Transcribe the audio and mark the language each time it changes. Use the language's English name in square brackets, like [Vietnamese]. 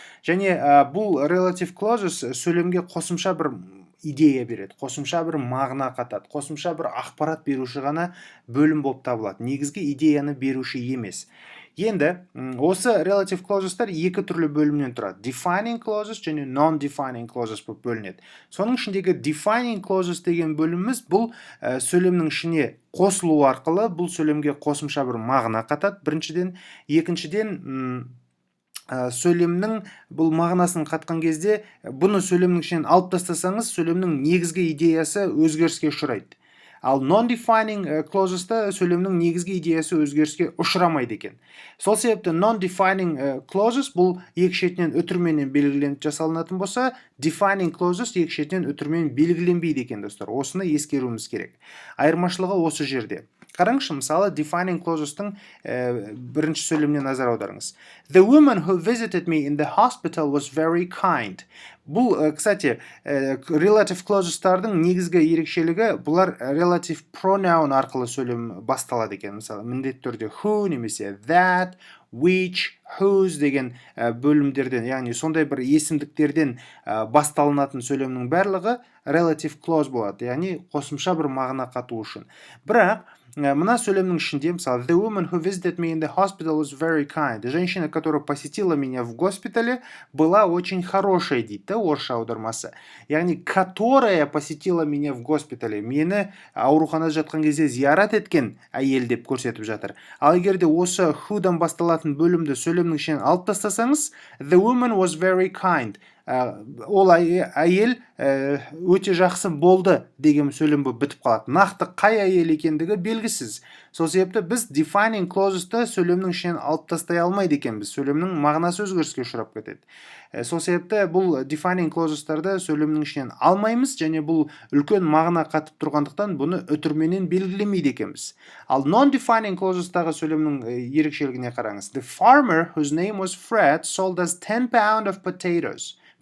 [Kazakh] Және бұл relative clauses сөйлемге қосымша бір идея береді, қосымша бір мағына қатады, қосымша бір ақпарат беруші ғана бөлім болып табылады. Негізгі идеяны беруші емес. Енді осы relative clauses'тар екі түрлі бөлімнен тұрады. Defining clauses және non-defining clauses болып бөлінеді. Соның ішіндегі defining clauses деген бөліміміз бұл сөйлемнің ішіне қосылу арқылы бұл сөйлемге қосымша бір мағына қатады. Біріншіден, екіншіден сөйлемнің бұл мағынасын қатқан кезде бұны сөйлемнің ішінен алып тастасаңыз, сөйлемнің негізгі идеясы өзгеріске ұшырайды. Ал non-defining clauses'та сөйлемнің негізгі идеясы өзгеріске ұшырамайды екен. Сол себепті non-defining clauses бұл екі шетінен үтірменен белгіленіп жасалынатын болса, defining clauses екі шетінен үтірмен белгіленбейді екен, достар. Осыны ескеруіміз керек. Айырмашылығы осы жерде. Қараңызшы, мысалы, defining clauses'тың бірінші сөйлеміне назар аударыңыз. [English] The woman who visited me in the hospital was very kind. [Kazakh] Бұл, кстати, relative clauses'тардың негізгі ерекшелігі, бұлар relative pronoun арқылы сөйлем басталады екен. Мысалы, міндетті түрде who, немесе that, which, whose деген бөлімдерден, яғни сондай бір есімдіктерден басталынатын сөйлемнің барлығы relative clause болады, яғни қосымша бір мағына қату үшін. Бірақ мына сөйлемнің ішінде, мысалы, [English] the woman who visited me in the hospital was very kind. [Russian] Женщина, которая посетила меня в госпитале, была очень хорошая, [Kazakh] дейді, орысша аудармасы. Яғни, [Russian] которая посетила меня в госпитале, [Kazakh] мені ауруханада жатқан кезде зиярат еткен әйел деп көрсетіп жатыр. Ал егер де осы who'дан басталатын бөлімді сөйлемнің ішінен алып тастасаңыз, [English] the woman was very kind. [Kazakh] Ол әйел өте жақсы болды деген сөйлем болып бітіп қалады. Нақты қай әйел екендігі белгісіз. Сол себепті біз defining clauses'ты сөйлемнің ішінен алып тастай алмайды екенбіз. Сөйлемнің мағынасы өзгеріске ұшырап кетеді. Сол себепті бұл defining clauses'тарды сөйлемнің ішінен алмаймыз, және бұл үлкен мағына қатып тұрғандықтан бұны үтірменен белгілемейді екенбіз. Ал non-defining clauses'тағы сөйлемнің ерекшелігіне қараңыз. [English] The farmer whose name was Fred sold us 10 pounds of potatoes.